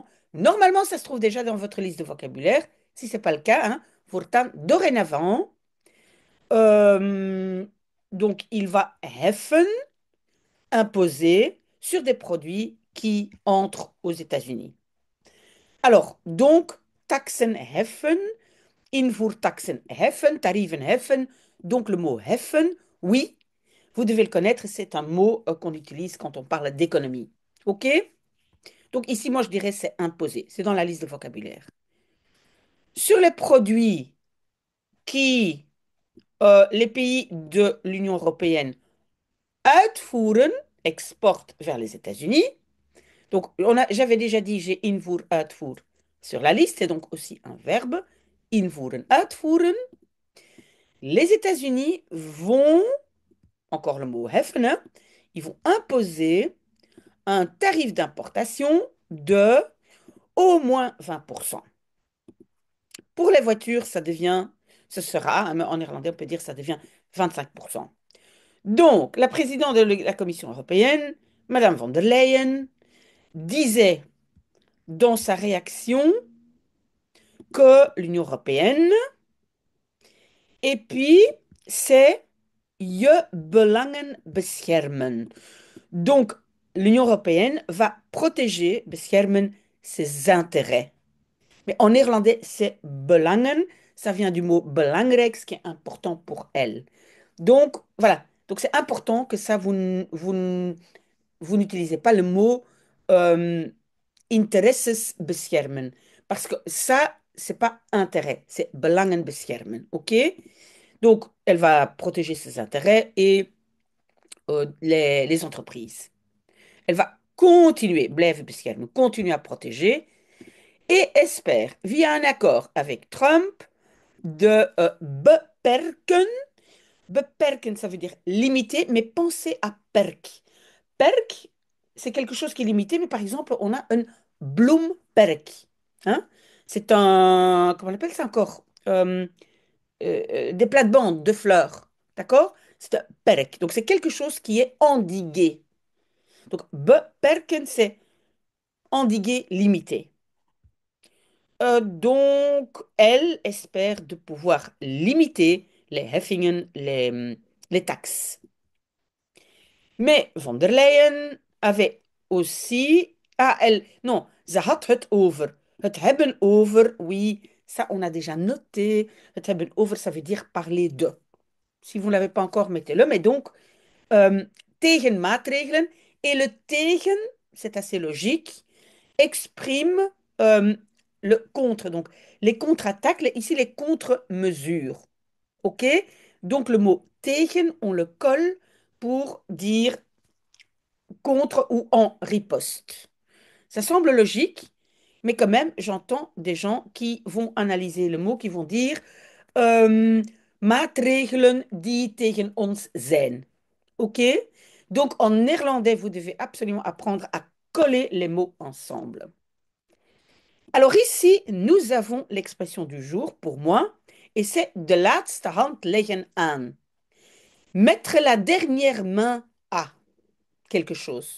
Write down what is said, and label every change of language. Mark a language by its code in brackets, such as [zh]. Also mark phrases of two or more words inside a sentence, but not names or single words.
[fr] Normalement, ça se trouve déjà dans votre liste de vocabulaire. Si ce n'est pas le cas, hein, voortaan, dorénavant. euh, donc, il va heffen, imposer sur des produits qui entrent aux États-Unis. Alors, donc, [nl] taxen heffen, invoertaxen heffen, tarieven heffen. [fr] Donc, le mot heffen, oui, vous devez le connaître, c'est un mot qu'on utilise quand on parle d'économie. OK? Donc, ici, moi, je dirais c'est imposé. C'est dans la liste de vocabulaire. Sur les produits qui les pays de l'Union européenne uitvoeren, exportent vers les États-Unis. Donc, j'avais déjà dit, j'ai invoer, uitvoer sur la liste, c'est donc aussi un verbe. [nl] Invoeren, uitvoeren. [fr] Les États-Unis vont, encore le mot heffen, hein, ils vont imposer un tarif d'importation de au moins 20%. Pour les voitures, ce sera, hein, en néerlandais, on peut dire ça devient 25%. Donc, la présidente de la Commission européenne, Madame von der Leyen, disait dans sa réaction que l'Union européenne, et puis c'est [nl] je belangen beschermen. [fr] Donc, l'Union européenne va protéger, beschermen, ses intérêts. Mais en néerlandais, c'est belangen. Ça vient du mot belangrijk, ce qui est important pour elle. Donc, voilà. Donc, c'est important que ça, vous n'utilisez pas le mot euh, [nl] interesses beschermen. [fr] Parce que ça, c'est pas intérêt, c'est [nl] belangen beschermen. [fr] OK? Donc, elle va protéger ses intérêts et les entreprises. Elle va continuer, [nl] blijven beschermen, [fr] continuer à protéger et espère, via un accord avec Trump, de beperken. Beperken, ça veut dire limiter, mais pensez à perk. Perk, c'est quelque chose qui est limité, mais par exemple, on a un bloemperk. Hein? C'est un, comment on appelle ça encore? Des plates-bandes de fleurs. D'accord? C'est un perk. Donc, c'est quelque chose qui est endigué. Donc, beperken, c'est endigué, limité. Donc, elle espère de pouvoir limiter les heffingen, les taxes. Mais von der Leyen avait aussi... Ah, elle... Non, [nl] ze had het over. Het hebben over, [fr] oui, ça on a déjà noté. [nl] Het hebben over, [fr] ça veut dire parler de. Si vous ne l'avez pas encore, mettez-le. Mais donc, [nl] euh, tegen maatregelen. [fr] Et le tegen, c'est assez logique, exprime le contre. Donc, les contre-attaques, ici les contre-mesures. OK? Donc, le mot tegen, on le colle pour dire contre ou en riposte. Ça semble logique, mais quand même, j'entends des gens qui vont analyser le mot, qui vont dire [nl] maatregelen die tegen ons zijn. [fr] OK? Donc, en néerlandais, vous devez absolument apprendre à coller les mots ensemble. Alors ici, nous avons l'expression du jour pour moi, et c'est [nl] de laatste hand leggen aan. [fr] Mettre la dernière main à quelque chose.